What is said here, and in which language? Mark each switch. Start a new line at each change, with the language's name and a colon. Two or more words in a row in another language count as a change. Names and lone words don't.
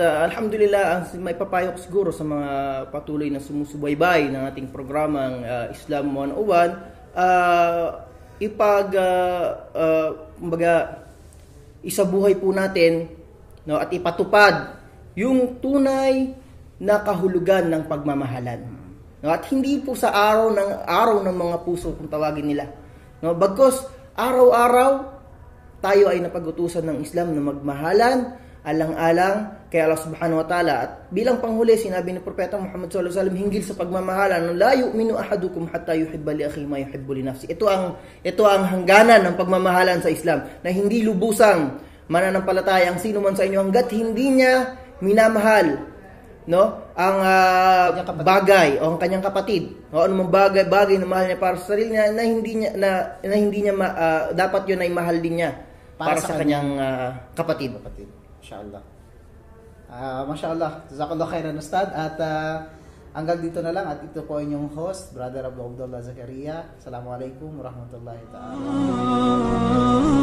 Filipino: alhamdulillah, ang maipapayo ko siguro sa mga patuloy na sumusubaybay ng ating programang Islam 101, kumbaga, isabuhay po natin, no, at ipatupad yung tunay na kahulugan ng pagmamahalan. No, at hindi po sa araw ng mga puso kung tawagin nila. No, bagkus araw-araw tayo ay napag-utusan ng Islam na magmahalan alang-alang kay
Arabic: الله سبحانه وتعالى.
Filipino: At bilang panghuli, sinabi ni Propeta Muhammad
Arabic: صلى الله عليه وسلم
Filipino: hinggil sa pagmamahalan,
Arabic: لا يؤمن أحدكم حتى يحب لأخيه ما يحب لنفسي.
Filipino: Ito ang hangganan ng pagmamahalan sa Islam, na hindi lubusang mananampalataya ang sino man sa inyo hangga't hindi niya minamahal, no, ang bagay o ang kanyang kapatid, o anumang bagay na mahal niya para sa sarili niya, na hindi niya dapat yun ay mahal din niya para sa kanyang kapatid.
Arabic: ما شاء الله. ما شاء الله. جزاك الله خيرا, Ustad.
Filipino: At Hanggang dito na lang at ito po inyong host, Brother Abdullah Zakaria.
Arabic: السلام عليكم ورحمة الله تعالى.